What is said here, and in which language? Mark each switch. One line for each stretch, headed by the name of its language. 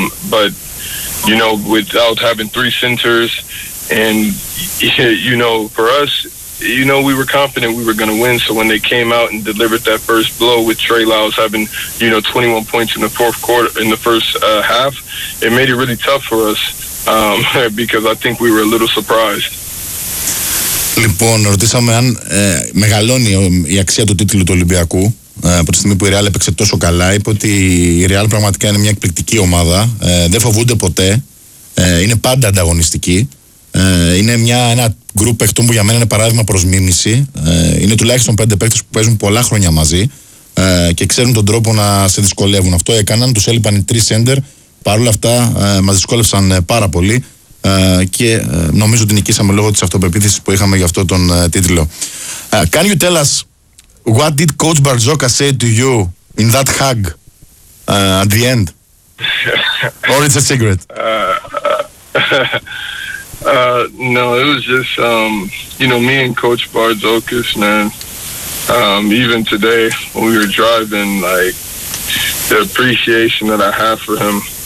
English: But, you know, without having three centers, and, you know, for us, you know, we were confident we were going to win. So when they came out and delivered that first blow with Trey Lyles having, you know, 21 points in the fourth quarter, in the first half, it made it really tough for us because I think we were a little surprised.
Greek: Λοιπόν, ρωτήσαμε αν μεγαλώνει η αξία του τίτλου του Ολυμπιακού από τη στιγμή που η Real έπαιξε τόσο καλά. Είπε ότι η Real πραγματικά είναι μια εκπληκτική ομάδα. Δεν φοβούνται ποτέ. Είναι πάντα ανταγωνιστική. Είναι ένα γκρουπ παιχτών που για μένα είναι παράδειγμα προς μίμηση. Είναι τουλάχιστον πέντε παίκτες που παίζουν πολλά χρόνια μαζί και ξέρουν τον τρόπο να σε δυσκολεύουν. Αυτό έκαναν. Τους έλειπαν οι τρεις σέντερ. Παρ' όλα αυτά μας δυσκόλευσαν πάρα πολύ. Και νομίζω ότι νικήσαμε λόγω της αυτοπεποίθησης που είχαμε για αυτό τον τίτλο.
English: Can you tell us what did Coach Barzoka say to you in that hug at the end? Or it's a secret? No, it was just, you know, me and Coach Barzokas, man, even today when we were driving, like, the appreciation that I have for him.